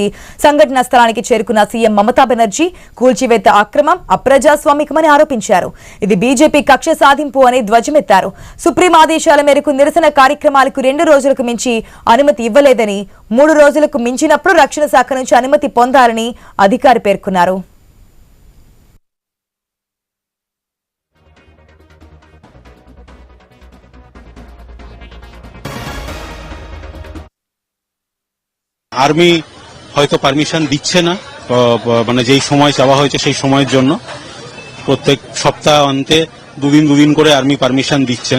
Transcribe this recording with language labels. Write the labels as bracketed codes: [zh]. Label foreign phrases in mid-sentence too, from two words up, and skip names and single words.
[te] సంఘటన స్థలానికి చేరుకున్న సీఎం మమతా బెనర్జీ కూల్చివేత అక్రమం, అప్రజాస్వామికమని ఆరోపించారు. ఇది బీజేపీ కక్ష సాధింపు అని ధ్వజమెత్తారు. సుప్రీం ఆదేశాల మేరకు నిరసన కార్యక్రమాలకు 2 రోజులకు మించి అనుమతి ఇవ్వలేదని, 3 రోజులకు మించినప్పుడు రక్షణ శాఖ నుంచి అనుమతి పొందాలని అధికారి పేర్కొన్నారు. [bn] আর্মি হয়তো পারমিশন দিচ্ছে না, মানে যেই সময় চাওয়া হয়েছে সেই সময়ের জন্য প্রত্যেক সপ্তাহ অন্তে দুদিন করে আর্মি পারমিশন দিচ্ছেন।